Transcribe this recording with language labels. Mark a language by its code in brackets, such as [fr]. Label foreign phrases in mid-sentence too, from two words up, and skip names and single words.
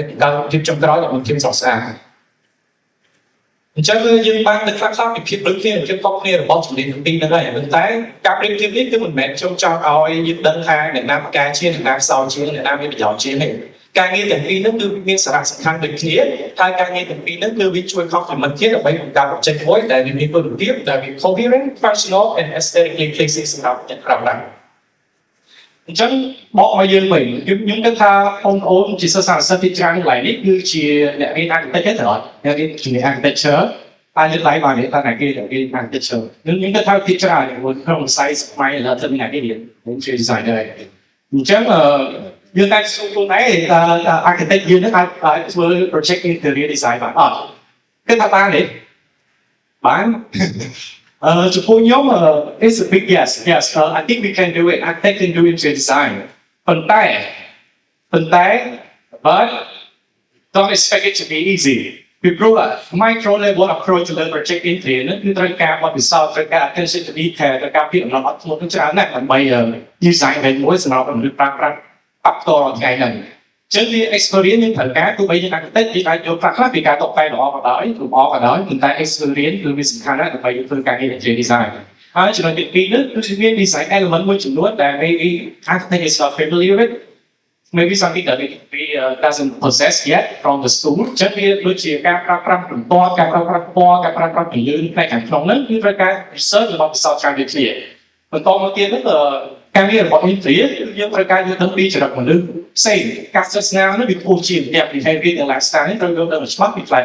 [km] ការភាពចុងក្រោយរបស់ភាពស្រស់ស្អាតអញ្ចឹងយើងបាននៅខ្លះៗពីភាពដូចគ្នាភាពខុសគ្នារបស់ជំនាញទាំងពីរហ្នឹងហើយប៉ុន្តែការប្រៀបធៀបនេះគឺមិនមែនចង់ចង់ឲ្យយើងដឹងថាអ្នកណាផ្កាជាអ្នកណាខ្សោយ ជាអ្នកណាមានប្រយោជន៍ជាទេការងារទាំងពីរហ្នឹងគឺមានសារៈសំខាន់ដូចគ្នាហើយការងារទាំងពីរហ្នឹងគឺវាជួយ complement គ្នាដើម្បីបង្កើត project មួយដែល វាមានគុណភាពដែលវា [en] coherent functional and aesthetically pleasing [km] សម្រាប់អ្នកប្រើប្រាស់អញ្ចឹងបកមកយើងវិញខ្ញុំគិតថាបងប្អូនជាសិស្សសា ស្ត្រទីច្រើនកន្លែងនេះគឺជាអ្នករៀន architect ទេអត់អ្នករៀនជំនាញ architecture ហើយលើកឡើងបាននេះថាអ្នករៀន architecture ខ្ញុំគិតថាទីច្រើនក្នុងវិស័យសម័យឥឡូវទៅមានអ្នករៀន [en] interior designer [km] អញ្ចឹងយើងតែសួរខ្លួនឯងថា architect យើងនឹងអាចធ្វើ [en] project interior design [km] បានអត់គិតថាបានទេបានចំពោះខ្ញុំ [en] it's a big yes I think we can do it architect can do interior design [km] ប៉ុន្តែ [en] but don't expect it to be easy [km] ពីព្រោះ [en] micro level approach [km] ទៅលើ [en] project interior [km] នឹងគឺត្រូវការបទពិសោធន៍ត្រូវការ [en] attention to detail [km] ត្រូវការភាពអំណត់អត់ធ្មត់ច្រើនណាស់ដើម្បី design មួយសម្រាប់មនុស្សប្រើប្រាស់អបតរថ្ងៃហ្នឹងអញ្ចឹងវា experience យើងត្រូវការទោះបីយើង architect យើងអាចយកខ្លះពីការតបតែងល្អក៏ដោយប៉ុន្តែ experience គឺវាសំខាន់ណាស់ដើម្បីយើងធ្វើការងារ [en] interior design [km] ហើយចំណុចទី2នេះគឺមាន [en] design element [km] មួយចំនួនដែល [en] maybe architect is not familiar with maybe something that we doesn't possess yet from the school [km] អញ្ចឹងវាដូចជាការប្រើប្រាស់បន្ទាត់ការប្រើប្រាស់ពណ៌ការប្រើប្រាស់ពន្លឺផ្នែកខាងក្នុងហ្នឹងគឺត្រូវ ការ research របស់វិស័យច្រើនដូចគ្នាបន្តមកទៀតហ្នឹងការងាររបស់ interior គឺយើងត្រូវការយល់ដឹងពីចរិតមនុស្សផ្សេងការសិក្សានោះវាខ្ពស់ជាងតែ behavior និង lifestyle នេះត្រូវយល់ដឹងច្បាស់ពីផ្លែ